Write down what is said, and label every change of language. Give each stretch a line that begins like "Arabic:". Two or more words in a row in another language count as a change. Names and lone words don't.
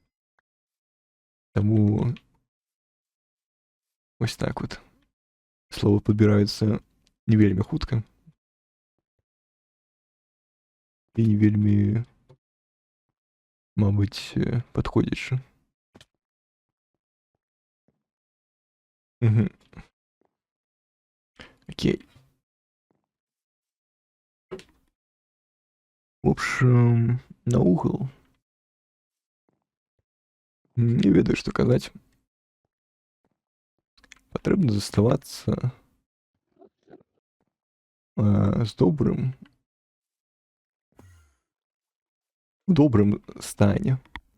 Belarusian: Таму ось так вот. Словы падбіраюцца не вельмі хутка. І не вельмі, мабыць, падходзячы. Окей.
Russian: В общем, на угол.
Belarusian: Не ведаю, што казаць. Патрэбна заставацца з добрым, у добрым стане.